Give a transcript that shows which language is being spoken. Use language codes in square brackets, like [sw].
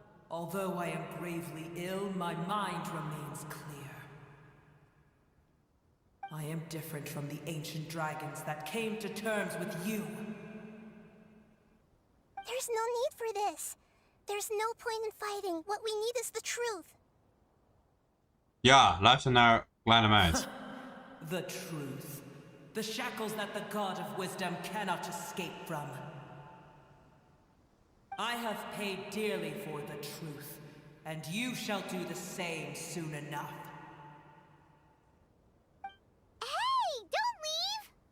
[en] Although I am gravely ill, my mind remains clear. I am different from the ancient dragons that came to terms with you. There's no need for this. There's no point in fighting. What we need is the truth. [nl] Ja, luister naar kleine meid. [en] The truth. The shackles that the god of wisdom cannot escape from. I have paid dearly for the truth, and you shall do the same soon enough. Hey, don't leave!